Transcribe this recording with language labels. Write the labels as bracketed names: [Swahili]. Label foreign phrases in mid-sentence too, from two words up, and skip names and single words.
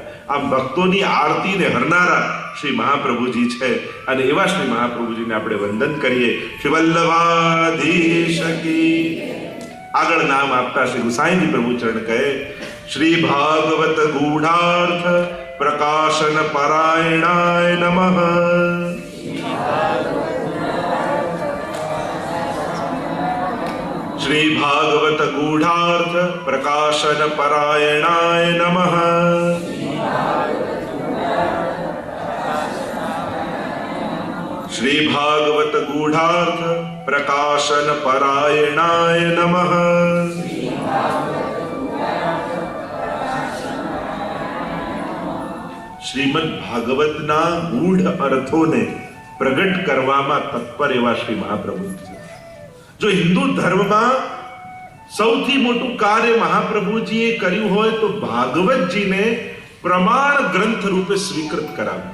[Gujarati] આમ ભક્તોની આરતીને હરનારા શ્રી મહાપ્રભુજી છે. અને એવા શ્રી મહાપ્રભુજીને આપણે વંદન કરીએ. શ્રી વલ્લભાધીશ કી. આગળ નામ આપતા શ્રી ગુસાઈજી પ્રભુ ચરણ કહે [Sanskrit] श्री भागवत गूढार्थ प्रकाशन परायणाय नमः. श्री भागवत गूढ़ार्थ प्रकाशन परायणाय नमः. श्री भागवत गूढ़ार्थ प्रकाशन परायणाय नमः. [Gujarati] શ્રીમદ ભાગવતના ગૂઢ અર્થોને પ્રગટ કરવામાં તત્પર એવા શ્રી મહાપ્રભુ છે. જો હિન્દુ ધર્મમાં સૌથી મોટું કાર્ય મહાપ્રભુજીએ કર્યું હોય તો ભાગવતજીને પ્રમાણ ગ્રંથ રૂપે સ્વીકૃત કરાવ્યું.